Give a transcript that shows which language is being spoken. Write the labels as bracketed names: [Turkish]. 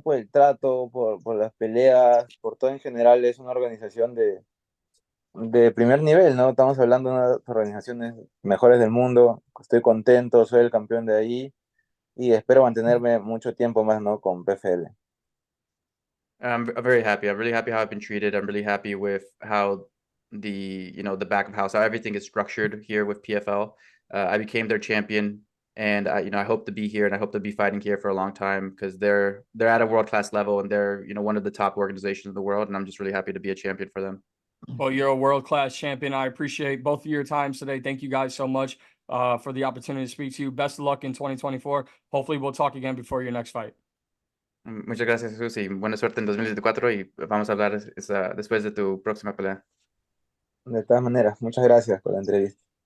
[Spanish] Por el trato, por las peleas, por todo en general. Es una organización de primer nivel, ¿no? Estamos hablando de una de las organizaciones mejores del mundo. Estoy contento, soy el campeón de ahí y espero mantenerme mucho tiempo más, ¿no? Con PFL. [English] I'm very happy. I'm really happy how I've been treated. I'm really happy with how the back of house, how everything is structured here with PFL. I became their champion, and I hope to be here, and I hope to be fighting here for a long time because they're at a world-class level, and they're one of the top organizations in the world, and I'm just really happy to be a champion for them. Well, you're a world-class champion. I appreciate both of your times today. Thank you guys so much for the opportunity to speak to you. Best of luck in 2024. Hopefully we'll talk again before your next fight. [Spanish] Muchas gracias, Jesús, y buena suerte en 2024 y vamos a hablar después de tu próxima pelea. De todas maneras, muchas gracias por la entrevista.